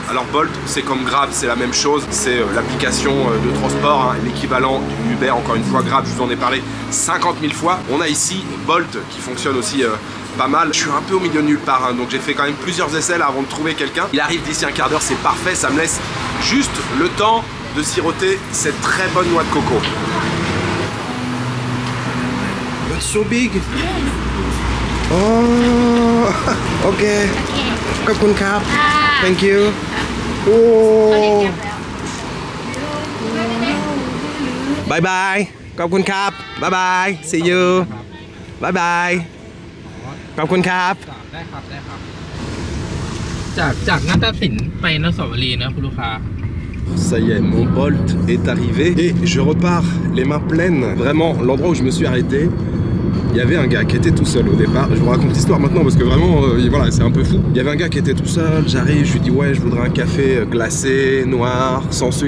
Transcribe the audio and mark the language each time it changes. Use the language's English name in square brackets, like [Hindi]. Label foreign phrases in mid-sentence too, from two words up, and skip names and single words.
[French] Alors Bolt, c'est comme Grab, c'est la même chose. C'est l'application de transport, hein, l'équivalent du Uber. Encore une fois, Grab, je vous en ai parlé 50 000 fois. On a ici Bolt qui fonctionne aussi pas mal. Je suis un peu au milieu de nulle part, hein, donc j'ai fait quand même plusieurs essais là avant de trouver quelqu'un. Il arrive d'ici un quart d'heure, c'est parfait. Ça me laisse juste le temps de siroter cette très bonne noix de coco. [English] It's so big. [Thai] Oh, ok. ขอบคุณครับ. [English] Thank you. Oh. Bye bye. [Thai] ขอบคุณครับ. [English] Bye bye. See you. Bye bye. [Thai] ขอบคุณครับ. ได้ครับได้ครับจากนาฏศิลป์ไปอนุสาวรีย์นะคุณลูกค้า [French] Ça y est, mon Bolt est arrivé et je repars les mains pleines. Vraiment, l'endroit où je me suis arrêté, il y avait un gars qui était tout seul au départ. Je vous raconte l'histoire maintenant parce que vraiment, voilà, c'est un peu fou. Il y avait un gars qui était tout seul, j'arrive, je lui dis ouais, je voudrais un café glacé, noir, sans sucre.